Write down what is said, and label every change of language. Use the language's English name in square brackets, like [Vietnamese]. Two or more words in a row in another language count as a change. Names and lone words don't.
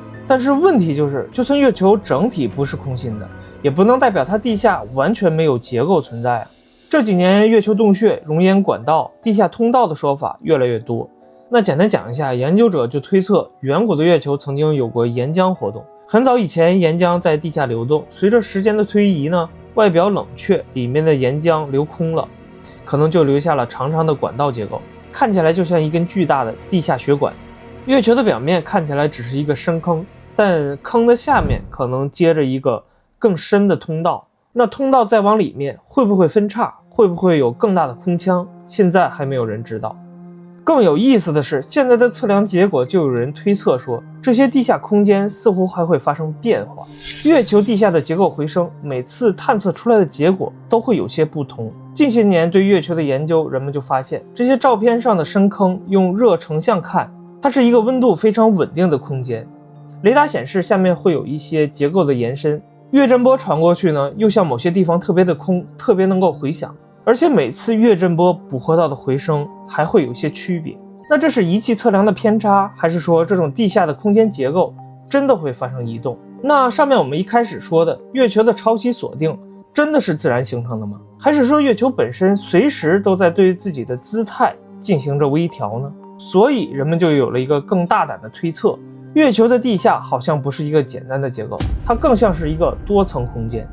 [Chinese] 但是問題就是，就算月球整體不是空心的，也不能代表它地下完全沒有結構存在啊。這幾年月球洞穴、熔岩管道、地下通道的說法越來越多。那簡單講一下，研究者就推測，遠古的月球曾經有過岩漿活動。很早以前，岩漿在地下流動，隨着時間的推移呢，外表冷卻，裡面的岩漿流空了，可能就留下了長長的管道結構，看起來就像一根巨大的地下血管。月球的表面看起来只是一個深坑，但坑的下面可能接着一個更深的通道。那通道再往裡面會不會分叉？會不會有更大的空腔？現在還沒有人知道。更有意思的是，現在的測量結果就有人推測說，這些地下空間似乎還會發生變化。月球地下的結構回聲，每次探測出來的結果都會有些不同。近些年對月球的研究，人們就發現，這些照片上的深坑用熱成像看，它是一個溫度非常穩定的空間。雷達顯示下面會有一些結構的延伸，月震波傳過去呢，又像某些地方特別的空，特別能夠回響。而且每次月震波捕獲到的回聲還會有一些區別。那這是儀器測量的偏差，還是說這種地下的空間結構真的會發生移動？那上面我們一開始說的月球的潮汐鎖定真的是自然形成的嗎？還是說月球本身隨時都在對自己的姿態進行着微調呢？所以人們就有了一個更大膽的推測，月球的地下好像不是一個簡單的結構，它更像是一個多層空間。